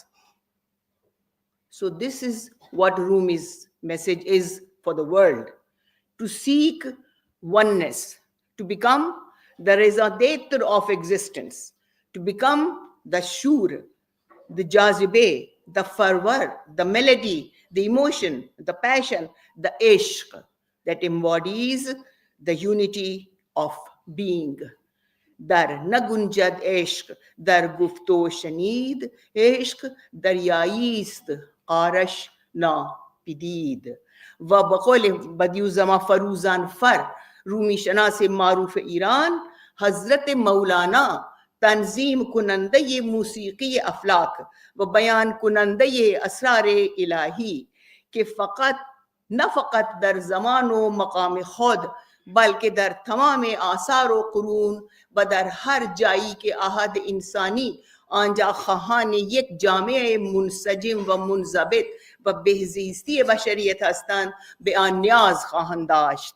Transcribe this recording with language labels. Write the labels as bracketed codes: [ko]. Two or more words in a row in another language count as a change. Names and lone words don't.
[en] So this is what Rumi's message is for the world, to seek oneness, to become the rezadetar of existence, to become the shur, the jazibe, the fervor, the melody, the emotion, the passion, the ishq that embodies the unity of being. [fa] در نگنجد عشق، در گفت و شنید، عشق دریاییست قعرش نا پدید. و بقول بدیوزما فروزان فر رومی شناس معروف ایران حضرت مولانا تنظیم کننده موسیقی افلاک و بیان کننده اسرار الهی که نه فقط در زمان و مقام خود بلکه در تمام آثار و قرون و در هر جایی که احد انسانی آنجا خواهان یک جامعه منسجم و منضبط و بهزیستی بشریت هستند به آن نیاز خواهند داشت.